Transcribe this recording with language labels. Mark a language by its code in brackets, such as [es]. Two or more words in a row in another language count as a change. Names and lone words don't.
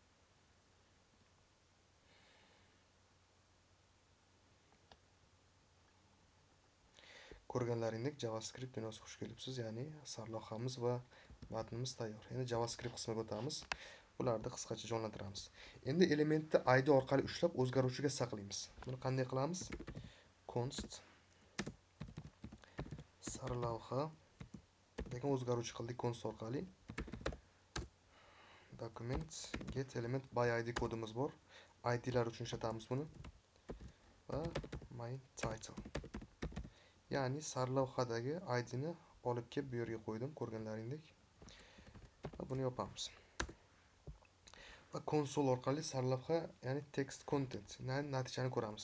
[uz] Ko'rganlaringdek JavaScript dunyosiga xush kelibsiz, ya'ni sarlavhamiz va matnimiz tayyor. Endi JavaScript qismiga o'tamiz. Bularni qisqacha jonlantiramiz. Endi elementni id orqali ushlab o'zgaruvchiga saqlaymiz. Buni qanday qilamiz? Const sarlavha degan o'zgaruvchi qildik const orqali. [en] Document get element by id [uz] kodimiz bor. idlar uchun ishlatamiz buni. [en] Va main title. [uz] Ya'ni sarlavhadagi idni olib kelib bu yerga qo'ydim, ko'rganlaringdek. Va buni yopamiz. Va konsol orqali sarlavha, ya'ni [en] text content, [uz] natijani ko'ramiz.